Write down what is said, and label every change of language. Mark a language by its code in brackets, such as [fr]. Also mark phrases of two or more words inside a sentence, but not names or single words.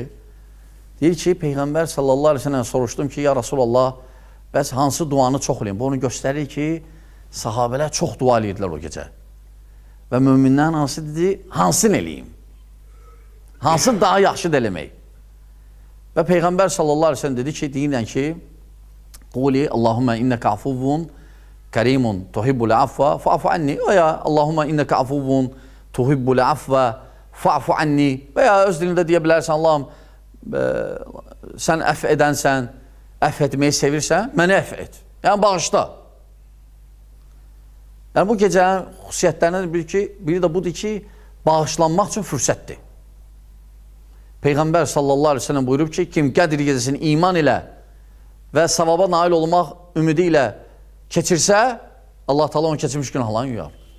[az] Deyir ki, Peyğəmbər [ar] صلى الله عليه وسلم [az] soruşdum ki, [ar] يا رسول الله, [az] bəs hansı duanı çox eləyim? Bu onu göstərir ki, sahabələr çox dua edirdilər o gecə. Və möminlərin anısı dedi, hansını eləyim? Hansı daha yaxşı eləmək? Və Peyğəmbər [ar] صلى الله عليه وسلم [az] dedi ki, deyirlər ki, [ar] قولي اللهم إنك عفو كريم تحب العفو فاعف عني. [az] O [ar] يا اللهم إنك عفو تحب العفو فاعف عني [az] və ya öz dilində deyə bilərsən, Allahım, sən əff edənsən, əff etməyi sevirsən, məni əff et. Yəni, bağışla. Yəni, bu gecənin xüsusiyyətlərindən biri də budur ki, bağışlanmaq üçün fürsətdir. Peyğəmbər [ar] صلى الله عليه وسلم [az] buyurub ki, kim Qədr gecəsini iman ilə və savaba nail olmaq ümidi ilə keçirsə, Allah Teala onu keçirmiş günahlarını yuyar.